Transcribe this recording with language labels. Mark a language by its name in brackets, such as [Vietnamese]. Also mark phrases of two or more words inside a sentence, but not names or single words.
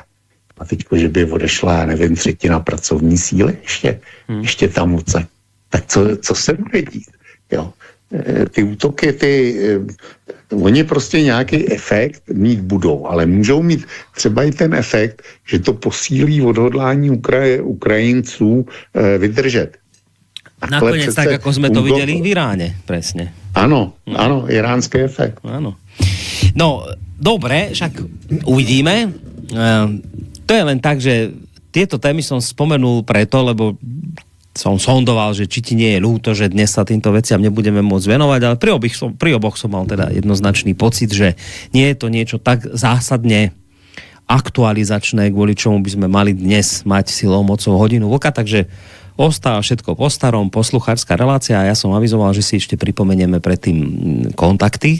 [Czech] A teďko, že by odešla, já nevím, 1/3 pracovní síly ještě tam odsaď. Tak co se bude dít? Jo. Ty útoky, oni prostě nějaký efekt mít budou, ale můžou mít třeba i ten efekt, že to posílí odhodlání Ukrajinců vydržet. [Slovak] Nakoniec tak, ako sme to videli v Iráne, presne. Áno, iránsky efekt. Áno. No, dobre, však uvidíme. To je len tak, že tieto témy som spomenul preto, lebo som sondoval, že či ti nie je ľúto, že dnes sa týmto veciam nebudeme môcť venovať, ale pri oboch som mal teda jednoznačný pocit, že nie je to niečo tak zásadne aktualizačné, kvôli čomu by sme mali dnes mať silou mocou hodinu vlka, takže ostáva všetko po starom, posluchárska relácia a ja som avizoval, že si ešte pripomenieme predtým kontakty.